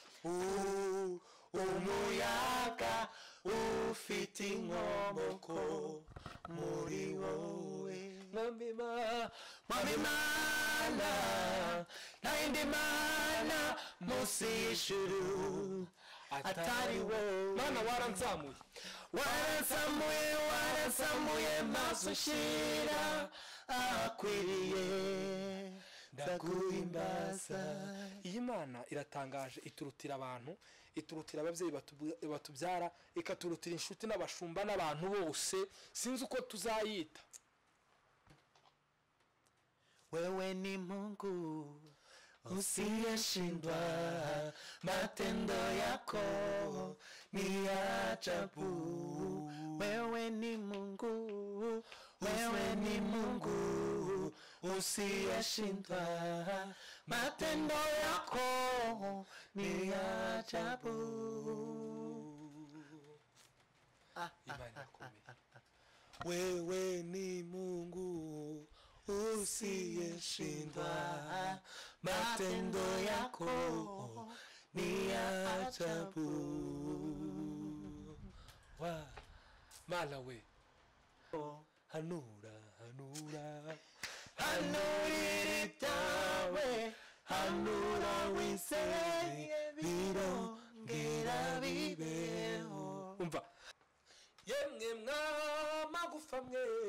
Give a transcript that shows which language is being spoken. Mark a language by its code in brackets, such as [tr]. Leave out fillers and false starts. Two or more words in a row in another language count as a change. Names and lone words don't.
[rw] ufite inkomoko muri wowe Mwami Mana nta yindi mana munsi y'ijuru atari wowe Mana waransamuye maze unshyira ahakwiriye ndaguhimbaza. Iyi Mana iratangaje, iturutira abantu, iturutira ababyeyi batubyara, ikaturutira inshuti n'abashumba n'abantu bose, sinzi uko tuzayita. [sw] Wewe ni Mungu usiyeshindwa, matendo yako ni ajabu. Wewe ni Mungu, wewe ni Mungu usiyeshindwa, matendo yako ni ajabu. [rw] Imana irakomeye. [sw] Wewe ni Mungu usiyeshindwa, matendo yako ni ajabu. [rw] Wa Mana we, hanura hanura hanurira ibyawe, hanura wizeye birongera bibeho. umva, yemwe mwamagufa mwe,